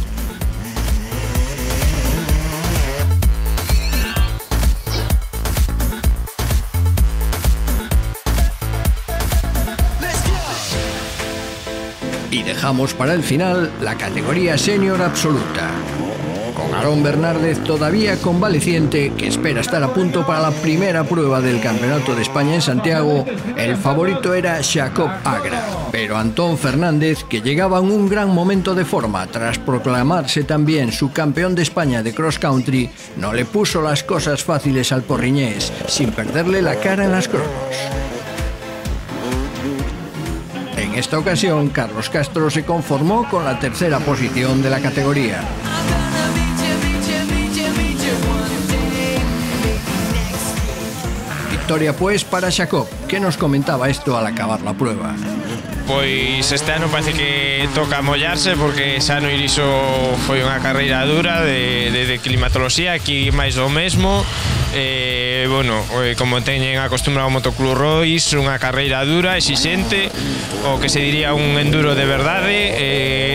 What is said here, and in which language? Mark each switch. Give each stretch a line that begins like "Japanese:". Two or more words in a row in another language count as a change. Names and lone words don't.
Spanish: Y dejamos para el final la categoría senior absoluta, con Aarón Bernárdez todavía convaleciente, que espera estar a punto para la primera prueba del Campeonato de España en Santiago. El favorito era Jacob Agra, pero Antón Fernández, que llegaba en un gran momento de forma tras proclamarse también subcampeón de España de cross country, no le puso las cosas fáciles al porriñés, sin perderle la cara en las cronos. En esta ocasión, Carlos Castro se conformó con la tercera posición de la categoría. Victoria pues para Jacob, que nos comentaba esto al acabar la prueba.
Galician: Pois este ano parece que toca mollarse, porque ese ano Iriso foi unha carreira dura de climatoloxía, aquí máis do mesmo. Bueno, como teñen acostumbrado o Motoclub Royce, unha carreira dura, exixente, o que se diría un enduro de verdade.